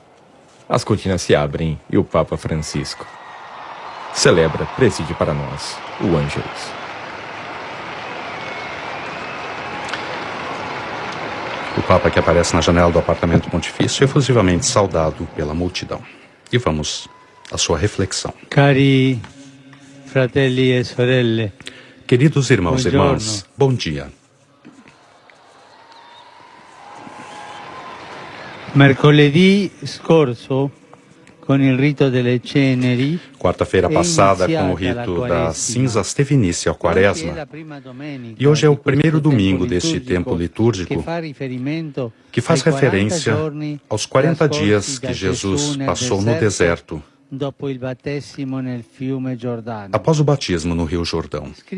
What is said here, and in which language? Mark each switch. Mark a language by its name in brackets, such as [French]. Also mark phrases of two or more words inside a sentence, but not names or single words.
[Portuguese] As cortinas se abrem e o Papa Francisco celebra, preside para nós o Ângelus. O Papa que aparece na janela do apartamento pontifício é efusivamente saudado pela multidão. E vamos à sua reflexão. [Italian] Cari fratelli e sorelle. [Portuguese] Queridos irmãos e [Italian] Buongiorno. [Portuguese] irmãs, bom dia. [Italian] Mercoledì scorso, con il rito delle ceneri, [Portuguese] Quarta-feira passada, com o rito das cinzas, teve início a Quaresma. E hoje é o primeiro domingo deste tempo litúrgico que faz referência aos 40 dias que Jesus passou no deserto após o batismo no Rio Jordão.